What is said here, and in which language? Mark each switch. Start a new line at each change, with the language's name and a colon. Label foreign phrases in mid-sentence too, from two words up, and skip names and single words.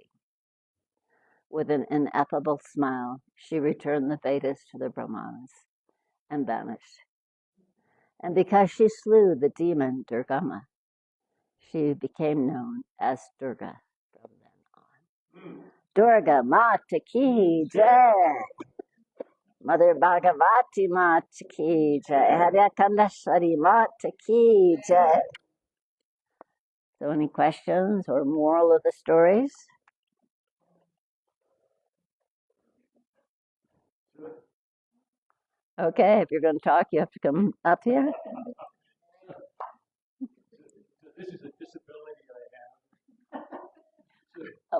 English: With an ineffable smile, she returned the Vedas to the Brahmanas and vanished. And because she slew the demon Durgama, she became known as Durga from then on.
Hindi: दुर्गा माता की जय! Mother भगवती माता की जय! हैड़ाखंडी माता की जय!
English: So any questions or moral of the stories? Okay, if you're going to talk, you have to come up here. This is a disability I have.